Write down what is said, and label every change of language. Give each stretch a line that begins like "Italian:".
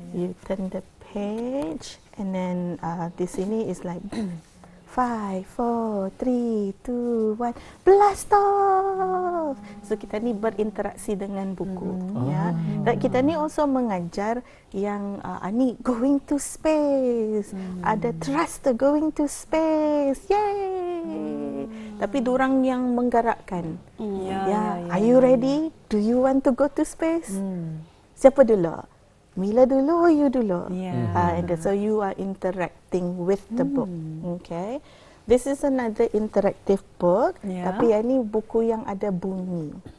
English: You turn the page and then
Malay: di sini
English: is like 5, 4, 3, 2, 1, blast off.
Malay: So kita ni berinteraksi dengan buku. Ya. Dan kita ni
English: also
Malay: mengajar yang ni
English: going to space.
Malay: Ada
English: thruster going to space. Yay!
Malay: Tapi dorang yang menggerakkan.
English: Are you ready? Do you want to go to space?
Malay: Siapa dulu?
English: Mila
Malay: dulu
English: or you dulu? And so you are interacting with the book. Okay. This is another interactive book.
Malay: Tapi ini buku yang ada bunyi.